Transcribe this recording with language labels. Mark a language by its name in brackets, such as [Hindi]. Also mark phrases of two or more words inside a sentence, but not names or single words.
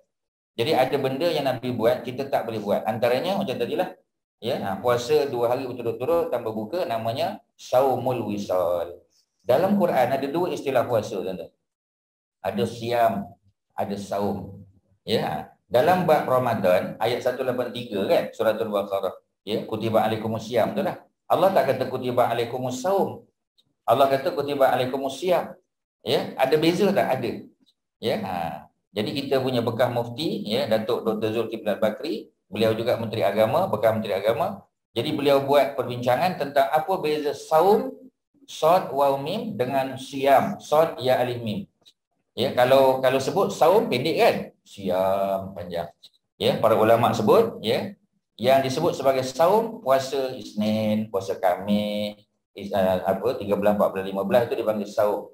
[Malay] Jadi ada benda yang Nabi buat kita tak boleh buat. Antaranya macam tadilah, ya, puasa 2 hari berturut-turut tanpa buka, namanya Saumul Wisal. Dalam Quran ada 2 istilah puasa, tuan-tuan. Ada siam, ada saum. Ya, dalam bab Ramadan ayat 183 kan, suratul Baqarah, ya, [Arabic] كتب عليكم الصيام, [Malay] betul tak? Allah tak kata [Arabic] كتب عليكم الصوم. [Malay] Allah kata [Arabic] كتب عليكم الصيام. [Malay] Ya, ada beza tak? Ada. Ya. Jadi kita punya bekas mufti, ya, Datuk Dr. Zulkifli Bakri, beliau juga Menteri Agama, bekas Menteri Agama. Jadi beliau buat perbincangan tentang apa beza saum, sod, waw, mim dengan siam, sod, ya, alif, mim. Ya, kalau sebut saum pendek kan, siam panjang. Ya, para ulama sebut, ya, yang disebut sebagai saum puasa Isnin, puasa Khamis, 13, 14, 15 itu dipanggil saum.